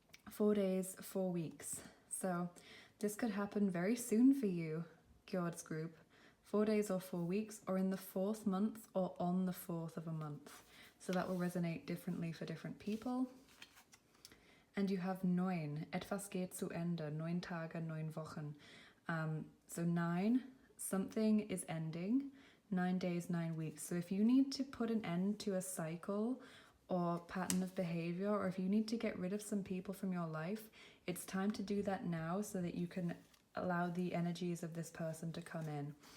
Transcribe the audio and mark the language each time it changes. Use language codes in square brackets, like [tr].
[en] 4 days, 4 weeks. So this could happen very soon for you, Gjord's group. 4 days or 4 weeks, or in the 4th month, or on the 4th of a month. So that will resonate differently for different people. And you have [de] 9, etwas geht zu Ende, 9 Tage, 9 Wochen. [en] So 9, something is ending, 9 days, 9 weeks. So if you need to put an end to a cycle or pattern of behavior, or if you need to get rid of some people from your life, it's time to do that now so that you can allow the energies of this person to come in.